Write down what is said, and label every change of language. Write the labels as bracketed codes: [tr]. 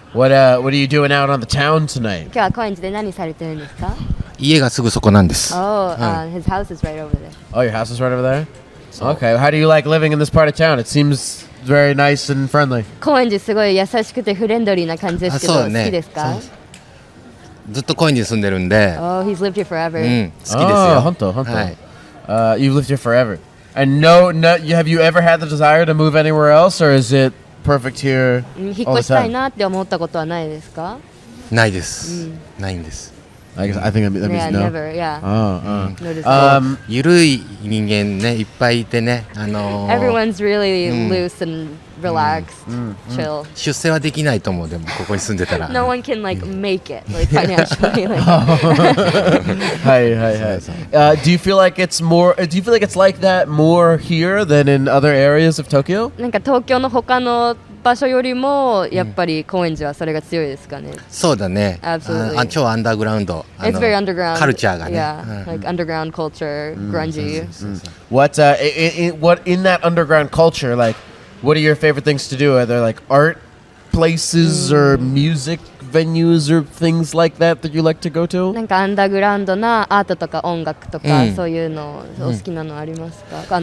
[en] What are you doing out on the town tonight? [ja] 今日は高円寺で何されてるんですか？家がすぐそこなんです。 [en] Oh, his house is right over there. Oh, your house is right over there? Okay. How do you like living in this part of town? It seems very nice and friendly. 高円寺すごい優しくてフレンドリーな感じですけど、好きですか？ [ja] ずっと高円寺に住んでるんで、 [en] Oh, he's lived here forever. [ja] 好きですよ。本当。 [en] You've lived here forever. And have you ever had the desire to move anywhere else, or is it perfect here [ja] 引っ [en] all [ja] 越したい [en] time? [ja] なって思ったことはないですか？ないです。ないんです。 [en] I think that means Yeah, no. never. Yeah. Oh. No desire. [ja] ゆるい人間ね、いっぱいいてね、 [en] Everyone's really loose and relaxed, chill. [ja] 出世はできないと思う。でもここに住んでたら。 [en] No one can like make it like financially. Like. Do you feel like it's more? Do you feel like it's like that more here than in other areas of Tokyo? [ja] なんか東京の他の場所よりもやっぱり高円寺はそれが強いですかね。そうだね。 [en] Absolutely. [ja] 超アンダーグラウンド。 [en] It's very underground. [ja] カルチャーがね。 [en] Yeah, like underground culture, grungy. What in that underground culture? Like, what are your favorite things to do? Are there like art places or music venues or things like that you like to go to? [ja] なんかアンダーグラウンドなアートとか音楽とか、そういうのお好きなのありますか？